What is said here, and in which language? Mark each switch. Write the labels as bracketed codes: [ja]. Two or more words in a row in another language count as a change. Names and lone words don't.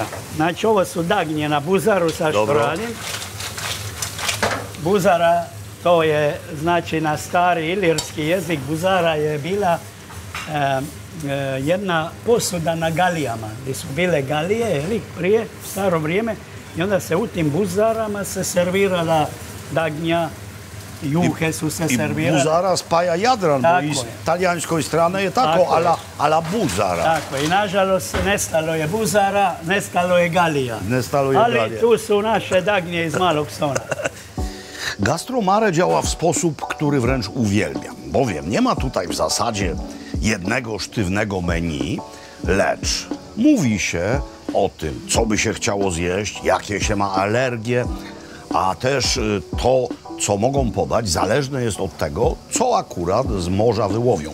[hr] Znači, ovo su dagnje na buzaru, sad što radim. Buzara, to je, znači, na stari ilirski jezik, buzara je bila jedna posuda na galijama, gdje su bile galije, prije, u staro vrijeme, i onda se u tim buzarama se servirala dagnja, juhe su se servirale. I buzara spaja Jadran, bo iz talijanskoj strane je tako, [it] ala buzara. [hr] Tako, i nažalost nestalo je buzara, nestalo je galija. Ali tu su nasze dagnje iz Malog Stona. [pl] Gastromare działa w sposób, który wręcz uwielbiam, bowiem nie ma tutaj w zasadzie jednego sztywnego menu, lecz mówi się o tym, co by się chciało zjeść, jakie się ma alergie, a też to, co mogą podać, zależne jest od tego, co akurat z morza wyłowią.